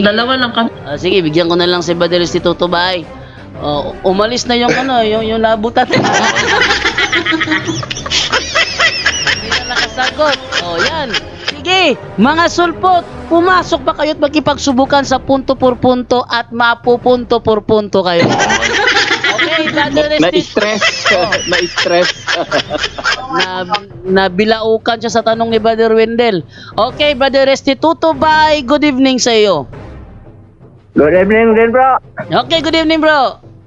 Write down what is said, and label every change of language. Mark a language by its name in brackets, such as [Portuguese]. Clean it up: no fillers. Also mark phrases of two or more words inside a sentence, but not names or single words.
[Filipino] Dalawa lang kami. Sige, bigyan ko na lang si Brother Restituto Bay. Umalis na yung yung nabutan. Hindi na nakasagot. Yan. Sige, mga sulpot, pumasok ba kayo at magkipagsubukan sa [Spanish] punto por punto [Filipino] at mapupunto por punto kayo? Okay, Brother Restituto. Na-stress. Nabilaukan siya sa tanong ni Brother Wendell. Okay, Brother Restituto Bay, [English] good evening [Filipino] sa iyo. [English] Good evening [Filipino] din, bro. [English] Okay, good evening, bro.